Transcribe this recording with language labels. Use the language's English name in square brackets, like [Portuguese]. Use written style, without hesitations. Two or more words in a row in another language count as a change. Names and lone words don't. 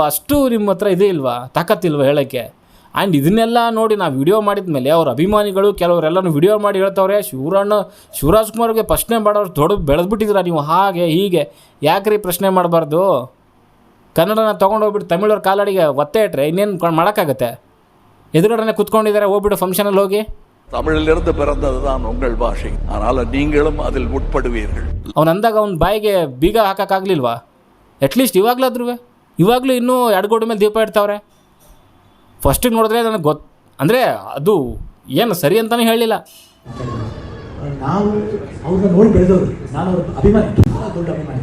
[Kannada] ಅಷ್ಟು ನಿಮ್ಮ ಹತ್ರ ಇದೇ ಇಲ್ವಾ, ತಾಕತ್ತಿಲ್ವಾ ಹೇಳೋಕ್ಕೆ? ಆ್ಯಂಡ್ ಇದನ್ನೆಲ್ಲ ನೋಡಿ ನಾವು ವಿಡಿಯೋ ಮಾಡಿದ ಮೇಲೆ ಅವ್ರ ಅಭಿಮಾನಿಗಳು ಕೆಲವರೆಲ್ಲನೂ ವಿಡಿಯೋ ಮಾಡಿ ಹೇಳ್ತವ್ರೆ, ಶಿವರಾಜ್ ಕುಮಾರ್ಗೆ ಪ್ರಶ್ನೆ ಮಾಡೋರು ಬೆಳೆದ್ಬಿಟ್ಟಿದ್ದೀರಾ ನೀವು, ಹಾಗೆ ಹೀಗೆ. ಯಾಕ್ರಿ ಪ್ರಶ್ನೆ ಮಾಡಬಾರ್ದು? ಕನ್ನಡನ ತೊಗೊಂಡೋಗ್ಬಿಟ್ಟು ತಮಿಳವ್ರ ಕಾಲಡಿಗೆ ಒತ್ತೆ ಇಟ್ಟರೆ ಇನ್ನೇನು ಮಾಡೋಕ್ಕಾಗತ್ತೆ? ಎದುರುಗಡೆ ಕೂತ್ಕೊಂಡಿದ್ದಾರೆ, ಹೋಗ್ಬಿಟ್ಟು ಫಂಕ್ಷನಲ್ಲಿ ಹೋಗಿ [Tamil] தமிழிலிருந்து பிறந்ததுதான் உங்கள் பாஷை, ஆனால் நீங்களும் அதில் உட்படுவீர்கள். [Kannada] ಅವನು ಅಂದಾಗ ಅವ್ನ ಬಾಯಿಗೆ ಬೀಗ ಹಾಕೋಕ್ಕಾಗಲಿಲ್ವಾ? [English] at least [Kannada] ಇವಾಗಲೂ ಇನ್ನೂ ಎಡಗೋಡ ಮೇಲೆ ದೀಪ ಇಡ್ತಾವ್ರೆ. ಫಸ್ಟಿಗೆ ನೋಡಿದ್ರೆ ನನಗೆ ಅಂದರೆ ಅದು ಏನು ಸರಿ ಅಂತಲೇ ಹೇಳಲಿಲ್ಲ. ನಾವು ಅವ್ರನ್ನ ನೋಡಿ ಬೆಳೆದವರು, ನಾನು ಅವ್ರ ಅಭಿಮಾನಿ, ದೊಡ್ಡ ಅಭಿಮಾನಿ.